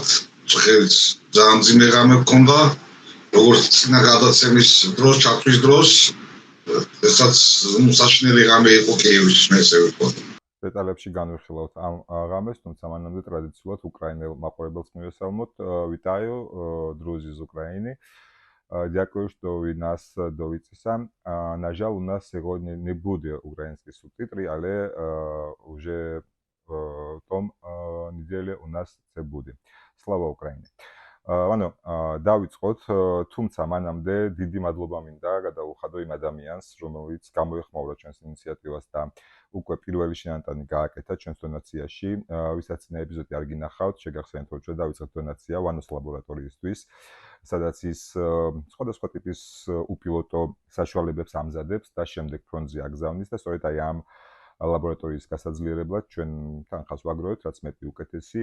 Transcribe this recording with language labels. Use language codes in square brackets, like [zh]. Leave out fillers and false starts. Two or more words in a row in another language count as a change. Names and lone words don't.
[ka] წხელს ძალიან ძიმე ღამე გქონდა, როგორც წინა გადაცემის დროს, ჩათვის დროს, ესაც საშინელი ღამე იყო კიევის, მე ესე ვიტყოდი. დეტალებში განვიხილავთ ამ ღამეს, თუმცა მანამდე ტრადიციულად უკრაინელ მაყურებელს მივესალმოთ. [uk] Вітаю, друзі з України. Дякую, що ви нас дивитеся. На жаль, у нас сьогодні не буде українські субтитри, але вже в тому неділі у нас це буде. Слава Україні! [ka] Вано, დავიწყოთ, თუმცა მანამდე დიდი მადლობა მინდა გადაუხადო იმ ადამიანს, რომელიც გამოეხმაურა ჩვენს ინიციატივას და უკვე პირველი შენატანი გააკეთა ჩვენს დონაციაში. ვისაც წინა ეპიზოდი არ გინახავთ, შეგახსენებთ, რომ ჩვენ დავიწყეთ დონაცია ვანოს ლაბორატორიისთვის, სადაც ის სხვადასხვა ტიპის უპილოტო საშუალებებს ამზადებს და შემდეგ ფრონტზე აგზავნის და სწორედ აი ამ ლაბორატორიის გასაძლიერებლად ჩვენ თანხას ვაგროვებთ, რაც მეტი უკეთესი.